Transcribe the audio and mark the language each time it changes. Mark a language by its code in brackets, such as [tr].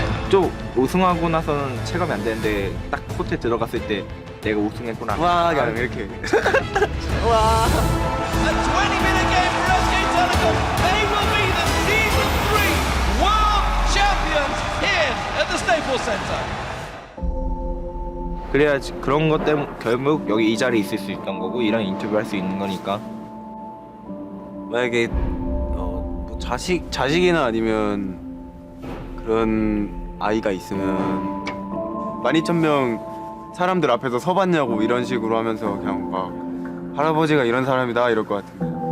[ko] 좀 우승하고 나서는 체감이 안 되는데 딱 코트에 들어갔을 때 내가 우승했구나. 와 그냥 이렇게 [en] A 20-minute game for SK Telecom. They will be the Season 3 World Champions here at the Staples Center. [ko] 그래야 그런 것 때문에 결국 여기 이 자리에 있을 수 있던 거고 이런 인터뷰 할 수 있는 거니까. 만약에 뭐 자식이나 아니면 그런 아이가 있으면 12,000명 사람들 앞에서 서봤냐고 이런 식으로 하면서 그냥 막 할아버지가 이런 사람이다 이럴 것 같은데